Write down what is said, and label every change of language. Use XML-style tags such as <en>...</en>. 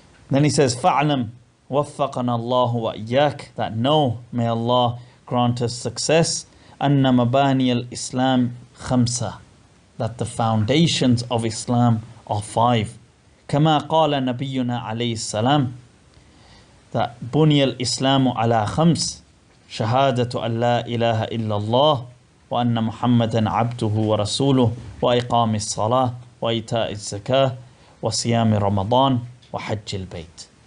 <en>Then he says,</en> <ar>فَعْلَمْ وَفَّقَنَا اللَّهُ وَإِيَّاكَ.</ar> <en>That know, may Allah grant us success.</en> <ar>أَنَّ مَبَانِيَ الْإِسْلَامِ خَمْسَةً.</ar> <en>That the foundations of Islam are 5.</en> <ar>كَمَا قَالَ نَبِيُّنَا عَلَيْهِ السَّلَامِ.</ar> <en>That</en> <ar>بُنِيَ الْإِسْلَامُ عَلَى خَمْسٍ. شهادة أن لا إله إلا الله وأن محمدا عبده ورسوله وإقام الصلاة وإيتاء الزكاة وصيام رمضان وحج البيت.</ar>